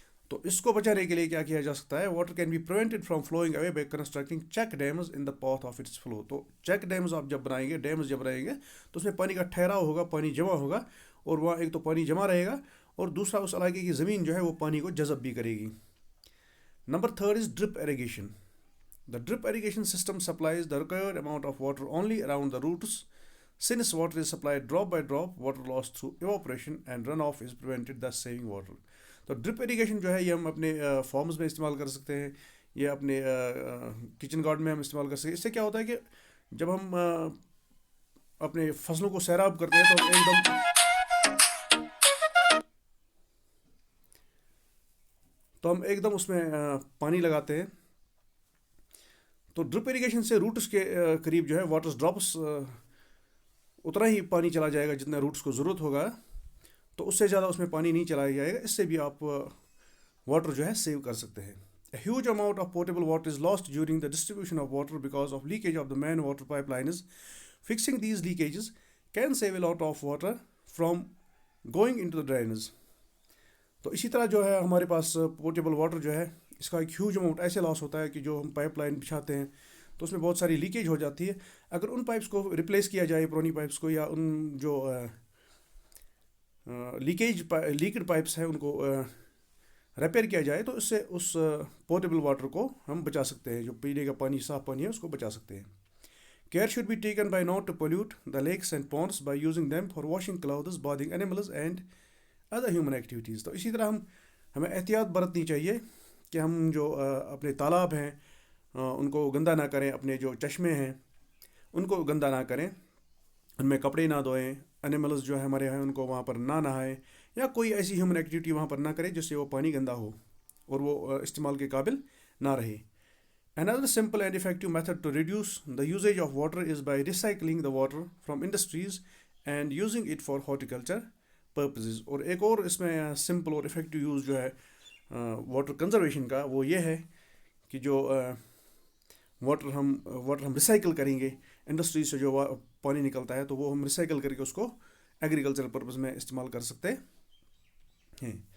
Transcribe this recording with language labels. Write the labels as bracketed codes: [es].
[ur] تو اس کو بچانے کے لیے کیا کیا جا سکتا ہے؟ [en] Water can be prevented from flowing away by constructing check dams in the path of its flow. [ur] تو چیک ڈیمز آپ جب بنائیں گے, ڈیمز جب بنائیں گے تو اس میں پانی کا ٹھہراؤ ہوگا, پانی جمع ہوگا, اور وہاں ایک تو پانی جمع رہے گا اور دوسرا اس علاقے کی زمین جو ہے وہ پانی کو جذب بھی کرے گی. Number [en] 3 is drip irrigation. The drip irrigation system supplies the required amount of water only around the roots. Since water is supplied drop by drop, water loss through evaporation and runoff is prevented, thus saving water. [ur] تو drip irrigation جو ہے یہ ہم اپنے forms میں استعمال کر سکتے ہیں, یہ اپنے کچن گارڈن میں ہم استعمال کر سکتے ہیں. اس سے کیا ہوتا ہے کہ جب ہم اپنے فصلوں کو سیراب کرتے ہیں تو ہم ایک دم اس میں پانی لگاتے ہیں. تو ڈرپ اریگیشن سے روٹس کے قریب جو ہے واٹر ڈراپس اتنا ہی پانی چلا جائے گا جتنا روٹس کو ضرورت ہوگا, تو اس سے زیادہ اس میں پانی نہیں چلایا جائے گا. اس سے بھی آپ واٹر جو ہے سیو کر سکتے ہیں. [en] A huge amount of potable water is lost during the distribution of water because of leakage of the main water pipelines. Fixing these leakages can save a lot of water from going into the drains. [ur] تو اسی طرح جو ہے ہمارے پاس portable water جو ہے اس کا ایک ہیوج اماؤنٹ ایسے لاس ہوتا ہے کہ جو ہم پائپ لائن بچھاتے ہیں تو اس میں بہت ساری لیکیج ہو جاتی ہے. اگر ان پائپس کو ریپلیس کیا جائے, پرانی پائپس کو, یا ان جو لیکڈ پائپس ہیں ان کو ریپیئر کیا جائے, تو اس سے اس پورٹیبل واٹر کو ہم بچا سکتے ہیں. جو پینے کا پانی, صاف پانی ہے, اس کو بچا سکتے ہیں. [en] Care should be taken by not to pollute the lakes and ponds by using them for washing clothes, bathing animals and other human activities. [ur] تو اسی طرح ہمیں احتیاط برتنی چاہیے کہ ہم جو اپنے تالاب ہیں ان کو گندا نہ کریں, اپنے جو چشمے ہیں ان کو گندا نہ کریں, ان میں کپڑے نہ دھوئیں, انیملز جو ہے ہمارے ہیں ان کو وہاں پر نہ نہائیں, یا کوئی ایسی ہیومن ایکٹیویٹی وہاں پر نہ کریں جس سے وہ پانی گندا ہو اور وہ استعمال کے قابل نہ رہے. [en] Another simple and effective method to reduce the usage of water is by recycling the water from industries and using it for horticulture purposes. [ur] اور ایک اور اس میں سمپل اور افیکٹو یوز جو ہے واٹر کنزرویشن کا وہ یہ ہے کہ جو واٹر ہم ریسائکل کریں گے انڈسٹریز سے جو پانی نکلتا ہے تو وہ ہم ریسائکل کر کے اس کو ایگریکلچرل پرپز میں استعمال کر سکتے ہیں.